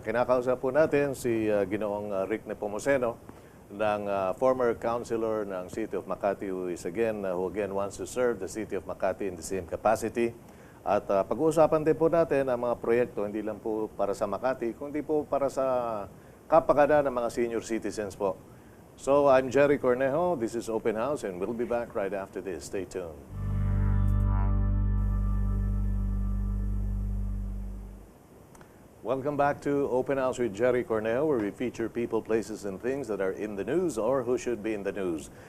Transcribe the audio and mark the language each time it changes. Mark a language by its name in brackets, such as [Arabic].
[Filipino] Kinakausap po natin [English] si Ginoong RIC NEPOMUCENO ng former councilor ng City of Makati who again wants to serve the City of Makati in the same capacity. [Filipino] At pag-uusapan din po natin ang mga proyekto hindi lang po para sa Makati, kundi po para sa kapakanan ng mga senior citizens po. [English] So, I'm Gerry Cornejo. This is Open House and we'll be back right after this. Stay tuned. Welcome back to Open House with Gerry Cornejo, where we feature people, places, and things that are in the news or who should be in the news.